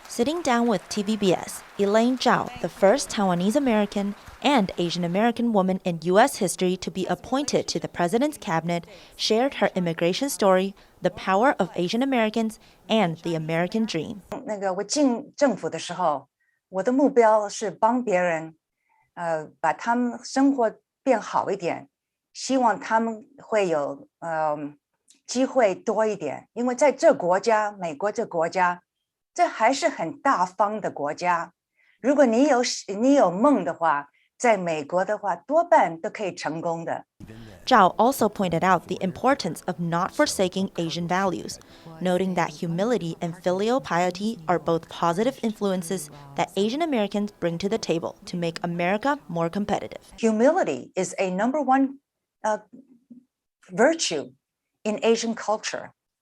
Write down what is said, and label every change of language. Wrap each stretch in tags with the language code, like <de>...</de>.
<en>Sitting down with TVBS, Elaine Zhao, the first Taiwanese American and Asian American woman in U.S. history to be appointed to the president's cabinet, shared her immigration story, the power of Asian Americans, and the American dream.</en> <zh>我进政府的时候，我的目标是帮别人，把他们生活变好一点，希望他们会有机会多一点，因为在这国家，美国这国家。这还是很大方的国家。如果你有梦的话，在美国的话，多半都可以成功的。</zh> <en>Zhao also pointed out the importance of not forsaking Asian values, noting that humility and filial piety are both positive influences that Asian Americans bring to the table to make America more competitive. Humility is a number one virtue in Asian culture.</en>